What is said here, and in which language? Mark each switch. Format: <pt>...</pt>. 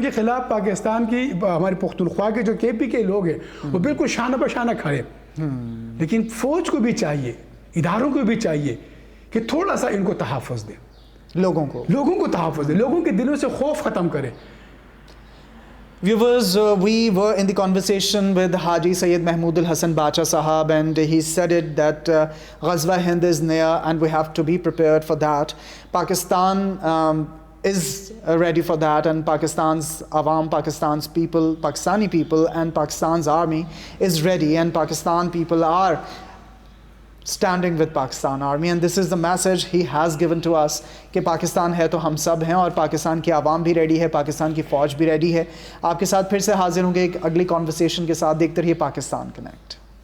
<ur>کے خلاف پاکستان کی ہمارے پختونخوا کے جو کے پی کے لوگ ہیں وہ بالکل شانہ بشانہ کھڑے. لیکن فوج کو بھی چاہیے, اداروں کو بھی چاہیے کہ تھوڑا سا ان کو تحفظ دیں, لوگوں کو تحفظ دیں, لوگوں کے دلوں سے خوف ختم کریں.</ur> <en>Viewers, we were in the conversation with Haji Sayyid Mahmood al-Hasan Bacha Sahab, and he said it that Ghazwa Hind is near and we have to be prepared for that. Pakistan is ready for that, and Pakistan's Awam, Pakistan's people, Pakistani people and Pakistan's army is ready, and Pakistan people are standing with Pakistan army, and this is the message he has given to us</en> <ur>کہ پاکستان ہے تو ہم سب ہیں, اور پاکستان کی عوام بھی ready ہے, پاکستان کی فوج بھی ریڈی ہے. آپ کے ساتھ پھر سے حاضر ہوں گے ایک اگلی کانورسیشن کے ساتھ. دیکھتے رہیے پاکستان کنیکٹ.</ur>